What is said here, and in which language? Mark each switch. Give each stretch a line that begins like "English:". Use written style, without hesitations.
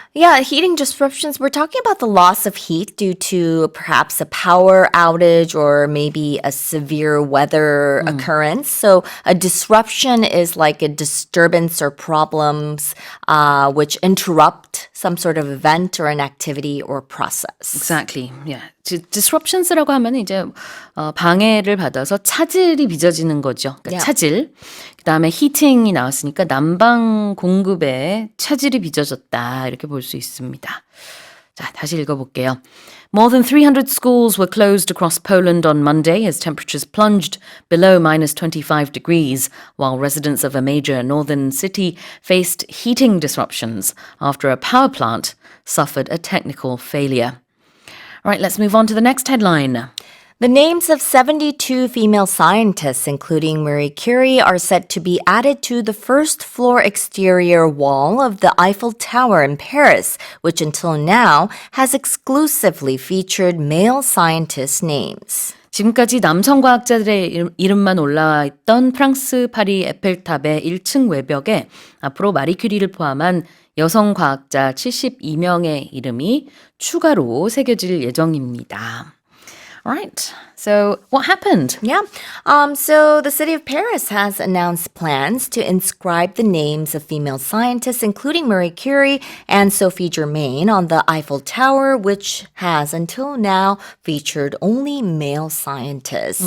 English: Yeah, heating disruptions. We're talking about the loss of heat due to perhaps a power outage or maybe a severe weather occurrence. So a disruption is like a disturbance or problems which interrupt some sort of event or an activity or process. Exactly. Yeah.
Korean: disruptions라고 하면 이제 방해를 받아서 차질이 빚어지는 거죠. 그러니까
English: Yeah.
Korean: 차질. 그다음에 heating이 나왔으니까 난방 공급에 차질이 빚어졌다. 이렇게 볼 수 있습니다. 자, 다시 읽어볼게요.
English: More than 300 schools were closed across Poland on Monday as temperatures plunged below minus 25 degrees, while residents of a major northern city faced heating disruptions after a power plant suffered a technical failure. All right, let's move on to the next headline. The names of 72 female scientists, including Marie Curie, are set to be added to the first floor exterior wall of the Eiffel Tower in Paris, which until now has exclusively featured male scientists' names.
Korean: 지금까지 남성 과학자들의 이름만 올라와 있던 프랑스 파리 에펠탑의 1층 외벽에 앞으로 마리 큐리를 포함한 여성 과학자 72명의 이름이 추가로 새겨질 예정입니다. Alright,
English: So what happened? Yeah. So the city of Paris has announced plans to inscribe the names of female scientists, including Marie Curie and Sophie Germain, on the Eiffel Tower, which has until now featured only male scientists.